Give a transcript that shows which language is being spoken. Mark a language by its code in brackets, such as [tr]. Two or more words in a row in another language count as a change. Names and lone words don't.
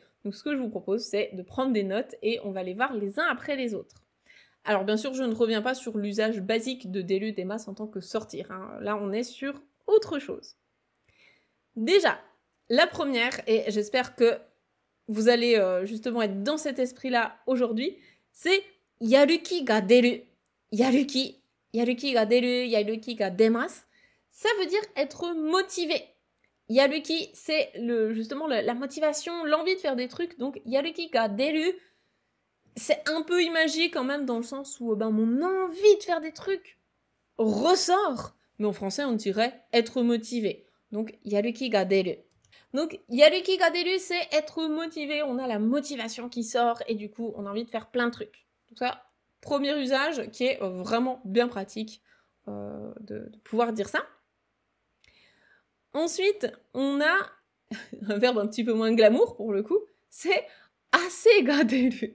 [fr] Donc ce que je vous propose, c'est de prendre des notes et on va les voir les uns après les autres. Alors bien sûr, je ne reviens pas sur l'usage basique de délu des masses en tant que sortir, hein. Là, on est sur autre chose. Déjà, la première, et j'espère que vous allez justement être dans cet esprit-là aujourd'hui, c'est [ja] やる気が出る. やる気、やる気が出る、やる気が出ます. [fr] Ça veut dire être motivé. Yaruki, c'est justement la motivation, l'envie de faire des trucs. Donc, [ja] やる気が出る, [fr] c'est un peu imagé quand même dans le sens où mon envie de faire des trucs ressort. Mais en français, on dirait être motivé. Donc, [ja] やる気が出る. Donc, やる気が出る, [fr] c'est être motivé. On a la motivation qui sort et du coup, on a envie de faire plein de trucs. Donc ça, premier usage qui est vraiment bien pratique de pouvoir dire ça. Ensuite, on a un verbe un petit peu moins glamour pour le coup, c'est [ja] 汗が出る.